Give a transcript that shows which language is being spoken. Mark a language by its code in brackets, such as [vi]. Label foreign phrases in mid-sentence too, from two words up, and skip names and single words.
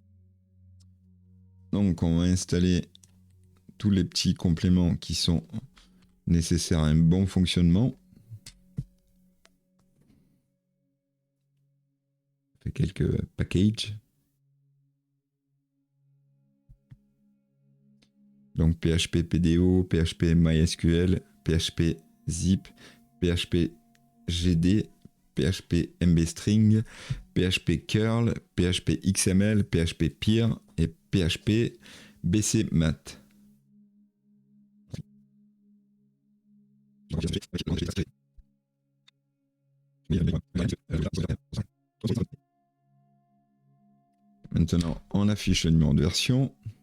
[fr] Donc, on va installer tous les petits compléments qui sont nécessaires à un bon fonctionnement. On fait quelques packages. Donc PHP PDO, PHP MySQL, PHP Zip, PHP GD, PHP MBString, PHP curl, PHP XML, PHP Peer et PHP BCMat. Maintenant, on affiche le numéro de version.